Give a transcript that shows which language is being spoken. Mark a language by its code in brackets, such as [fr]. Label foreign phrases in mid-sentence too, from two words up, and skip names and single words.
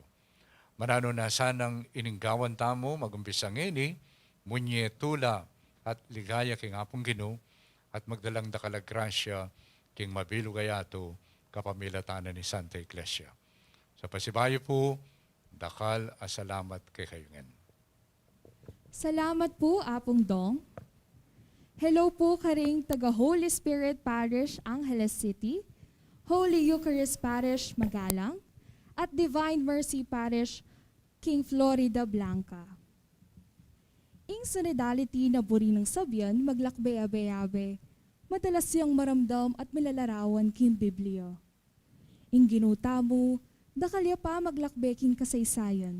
[pam] Manano na sanang ininggawan tamo, magumpisang ini, munye tula at ligaya king apong Ginoo, at magdalang dakalag grasya king mabilog ayato kapamilatanan ni Santa Iglesia. Sa pasibayo po, dakal asalamat kay kayungan. Salamat po, Apong Dong. Hello po karing taga Holy Spirit Parish, Angeles City, Holy Eucharist Parish, Magalang, at Divine Mercy Parish, King Florida Blanca. Ing sonidality na buri ng sabyan, maglakbe-abe-abe, madalas siyang maramdam at milalarawan king Biblia. Ing ginuta mo, dakalya pa maglakbe king kasaysayan.